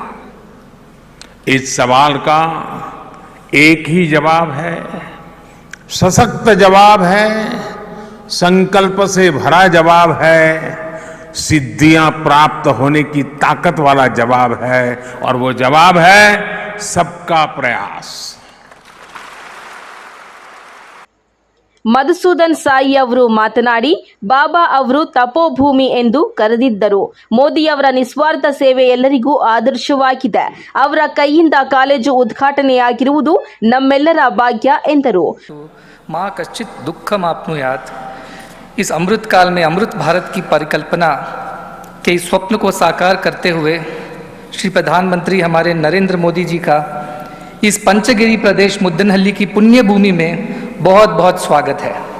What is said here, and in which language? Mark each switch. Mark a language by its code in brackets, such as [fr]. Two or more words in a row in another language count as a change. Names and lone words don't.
[hi] इस सवाल का एक ही जवाब है, सशक्त जवाब है, संकल्प से भरा जवाब है, सिद्धियां प्राप्त होने की ताकत वाला जवाब है, और वो जवाब है सबका प्रयास। [kn] ಮಧುಸೂದನ್ ಸಾಯಿ ಅವರು ಮಾತನಾಡಿ, ಬಾಬಾ ಅವರು ತಪೋಭೂಮಿ ಎಂದು ಕರೆದಿದ್ದರು. ಮೋದಿಯವರ ನಿಸ್ವಾರ್ಥ ಸೇವೆ ಎಲ್ಲರಿಗೂ ಆದರ್ಶವಾಗಿದೆ. ಅವರ ಕೈಯಿಂದ ಕಾಲೇಜು ಉದ್ಘಾಟನೆಯಾಗಿರುವುದು ನಮ್ಮೆಲ್ಲರ ಭಾಗ್ಯ ಎಂದರು. [sa] माँ कश्चित दुखम आपनुयात। [hi] इस अमृत काल में अमृत भारत की परिकल्पना के इस स्वप्न को साकार करते हुए श्री प्रधानमंत्री हमारे नरेंद्र मोदी जी का इस पंचगिरी प्रदेश मुद्दनहल्ली की पुण्य भूमि में बहुत बहुत स्वागत है।